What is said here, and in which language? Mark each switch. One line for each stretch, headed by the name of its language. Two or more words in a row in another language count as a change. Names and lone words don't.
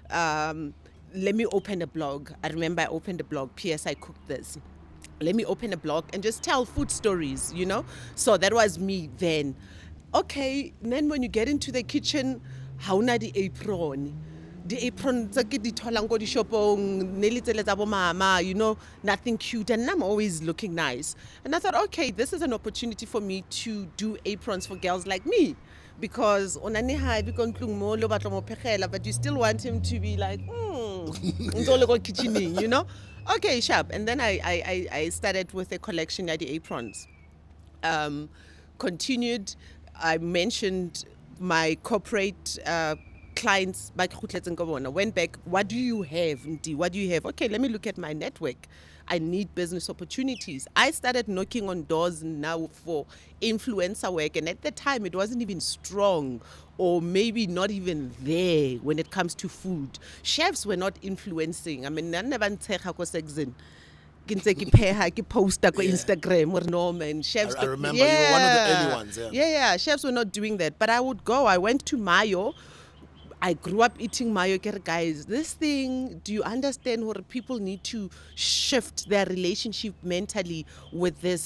English: Let me open a blog. I remember I opened a blog. P.S. I cooked this. Let me open a blog and just tell food stories, So that was me then. Okay, then when you get into the kitchen,
Southern Sotho: hauna di
English: apron. The apron
Southern Sotho: tsa ke di tholang ko di shopong, ne le tsele tsa bo mama,
English: nothing cute, and I'm always looking nice. And I thought, okay, this is an opportunity for me to do aprons for girls like me.
Southern Sotho: Because onane ha bi ko ntlung mo lo batla mo phegela,
English: but you still want him to be like,
Southern Sotho: ntse le ko kitchening,
English: Okay, sharp. And then I started with a collection of the aprons. Continued, I mentioned my corporate clients, went back, what do you have, Nti? What do you have? Okay, let me look at my network. I need business opportunities. I started knocking on doors now for influencer work, and at the time it wasn't even strong, or maybe not even there when it comes to food. Chefs were not influencing. I mean, I never
Southern Sotho: ke ntse ke pheha ke posta ko
English: Instagram or no man chefs I remember you were one of the early ones, yeah chefs were not doing that, but I went to Mayo. I grew up eating Mayo. Guys, this thing, do you understand what people need to shift their relationship mentally with this?